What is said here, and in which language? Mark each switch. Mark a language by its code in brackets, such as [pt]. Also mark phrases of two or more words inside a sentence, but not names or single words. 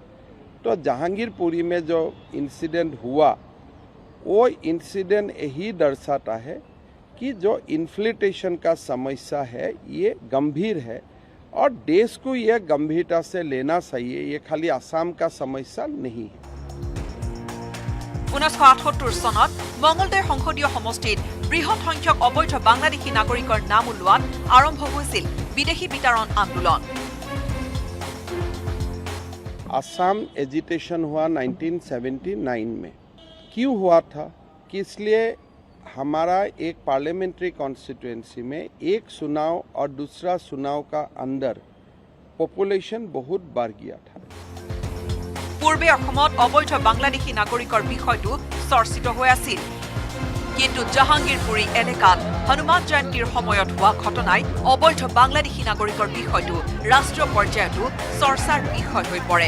[hi] तो जहांगीरपुरी में जो इंसिडेंट हुआ, वो इंसिडेंट यही दर्शाता है कि जो इन्फ्लेटेशन का समस्या है ये गंभीर है और देश को ये गंभीरता से लेना चाहिए। ये खाली असम का समस्या नहीं है। [as] 1978 চনত মঙ্গলদৈ সংসদীয় সমষ্টিত বৃহৎ সংখ্যক অবৈধ বাংলাদেশী নাগৰিকৰ নাম ওলোৱাত আৰম্ভ হৈছিল বিদেশী বিতৰণ আন্দোলন। [hi] असम एजिटेशन हुआ 1979 में। क्यों हुआ था कि इसलिए हमारा एक [en] parliamentary constituency [hi] में एक चुनाव और दूसरा चुनाव का अंदर पॉपुलेशन बहुत बढ़ गया था। [as] পূৰ্বে অসমত অবৈধ বাংলাদেশী নাগৰিকৰ বিষয়টো চৰ্চিত হৈ আছিল, কিন্তু জাহাংগীৰপুৰী এলেকাত হনুমান জয়ন্তীৰ সময়ত হোৱা ঘটনাই অবৈধ বাংলাদেশী নাগৰিকৰ বিষয়টো ৰাষ্ট্ৰীয় পৰ্যায়তো চৰ্চাৰ বিষয় হৈ পৰে।